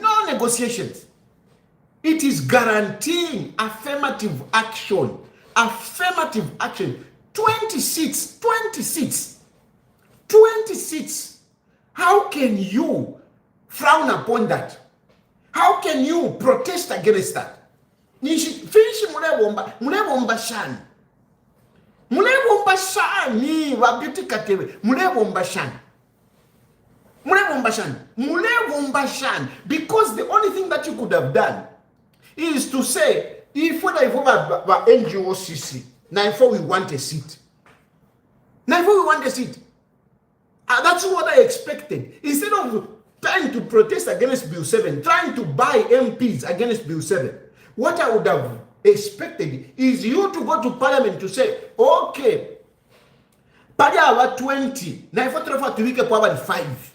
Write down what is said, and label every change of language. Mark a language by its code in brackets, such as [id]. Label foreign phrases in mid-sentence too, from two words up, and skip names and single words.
[en] It is guaranteeing affirmative action. 20 seats. How can you frown upon that? How can you protest against that? Finish [bem] mulebomba shani wa beauty katebe mulebomba shani [en] because the only thing that you could have done is to say if we have NGOCC, now we want a seat. That's what I expected. Instead of trying to protest against Bill 7, trying to buy MPs against Bill 7, what I would have expected is you to go to Parliament to say, okay, Padia 20, now if we have 5.